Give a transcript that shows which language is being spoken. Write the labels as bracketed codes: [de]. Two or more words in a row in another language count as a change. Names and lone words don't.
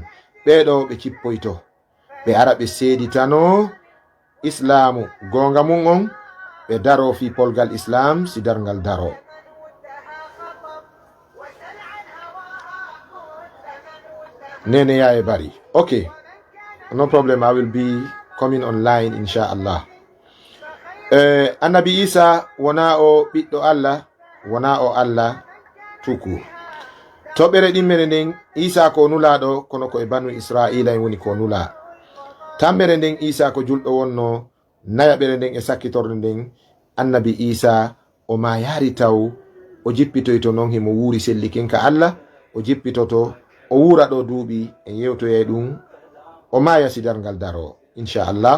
[ff] Ɓeɗo ɓe cippoyto ɓe ara ɓe seeditano islamu gonga mum on ɓe daro fi polgal islam si dargal daro. Nene Yaye Bari. [en] Okay, no problem. I will be coming online inshallah. [ff] Annabi Isa wona o ɓiɗɗo Allah, wona o Allah tuku. Toɓɓere ɗimmere nden, Isa ko nulaɗo kono ko e banu Israila en woni ko nula. Tammere nden, Isa ko julɗo wonno. Nayaɓere nden e sakkitorde nden, annabi Isa o ma yaari taw o jippitoyto non himo wuuri sellikinka Allah, o jippitoto o wura ɗo duuɓi en yewtoye ɗum o maya sidargal daro inchallah.